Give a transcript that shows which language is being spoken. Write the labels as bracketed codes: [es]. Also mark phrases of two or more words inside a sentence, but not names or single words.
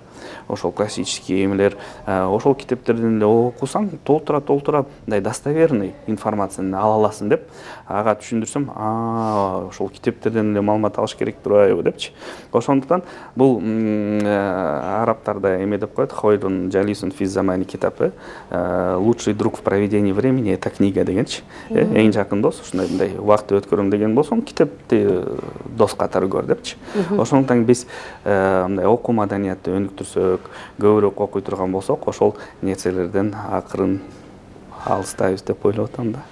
[ky] Ошол классический эмелер, ошол китептерден эле окусаң, толтура мындай [ru] достоверный информацияны [ky] ала аласың деп ага түшүндүрсөм, ошол китептерден эле маалымат алыш керек турбайбы депчи. Ошондуктан бул арабтарда эме деп коет, [ar] خير جليس في الزمان [ky] китабы, [ru] лучший друг в проведении времени это книга дегенчи. [ky] Эң жакын дос, ушундай мындай убакытты өткөрөм деген болсоң, китепти дос катары көр депчи. Ошондуктан биз мындай окуу маданиятты өнүктүрсөк, көбүрөөк окуй турган болсок, ошол нерселерден акырын алыстайбыз деп ойлоп атам да.